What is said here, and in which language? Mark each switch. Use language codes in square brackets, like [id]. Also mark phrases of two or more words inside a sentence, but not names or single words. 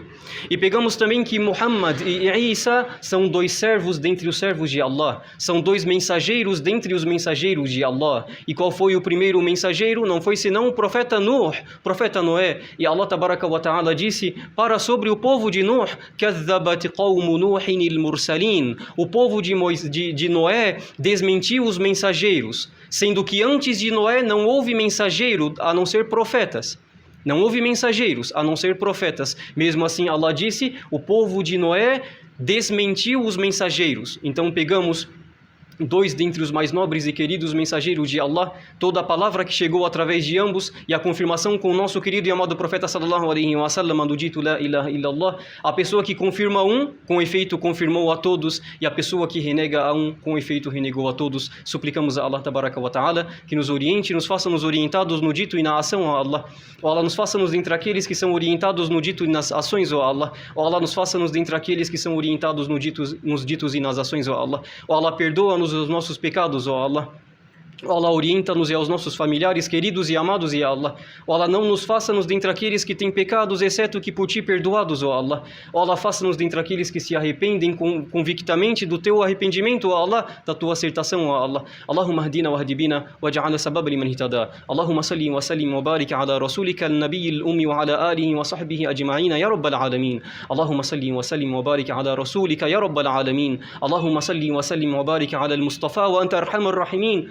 [pt] E pegamos também que Muhammad e Isa são dois servos dentre os servos de Allah, são dois mensageiros dentre os mensageiros de Allah. E qual foi o primeiro mensageiro? Não foi senão o profeta Nuh, profeta Noé. E [ar] الله تبارك وتعالى [pt] disse para sobre o povo de Nuh: [ar] كَذَّبَتْ قَوْمُ نُوحٍ الْمُرْسَلِينَ, [pt] o povo de Noé desmentiu os mensageiros, sendo que antes de Noé não houve mensageiro a não ser profetas. Não houve mensageiros a não ser profetas. Mesmo assim, Allah disse: o povo de Noé desmentiu os mensageiros. Então pegamos dois dentre os mais nobres e queridos mensageiros de Allah, toda a palavra que chegou através de ambos e a confirmação com o nosso querido e amado profeta [ar] صلى الله عليه وسلم [pt] do dito [ar] لا إله إلا الله. [pt] A pessoa que confirma um, com efeito confirmou a todos, e a pessoa que renega a um, com efeito renegou a todos. Suplicamos a [ar] الله تبارك وتعالى [pt] que nos oriente, nos faça nos orientados no dito e na ação, ó Allah. Ó Allah, nos faça-nos dentre aqueles que são orientados no dito e nas ações, ó Allah. Ó Allah, nos faça-nos dentre aqueles que são orientados nos ditos e nas ações, ó Allah. Ó Allah, perdoa-nos os nossos pecados, ó Allah. Ó Allah, orienta-nos e aos nossos familiares queridos e amados, [ar] يا الله. [pt] Ó Allah, não nos faça-nos dentre aqueles que têm pecados, exceto que por ti perdoados, ó Allah. Ó Allah, faça-nos dentre aqueles que se arrependem convictamente do teu arrependimento, ó Allah, da tua acertação, ó Allah. [ar] اللهم اهدنا واهد بنا واجعلنا سببا لمن اهتدى. اللهم صل وسلم وبارك على رسولك النبي الأمي وعلى آله وصحبه أجمعين يا رب العالمين. اللهم صل وسلم وبارك على رسولك يا رب العالمين. اللهم صل وسلم وبارك على المصطفى وأنت أرحم الراحمين.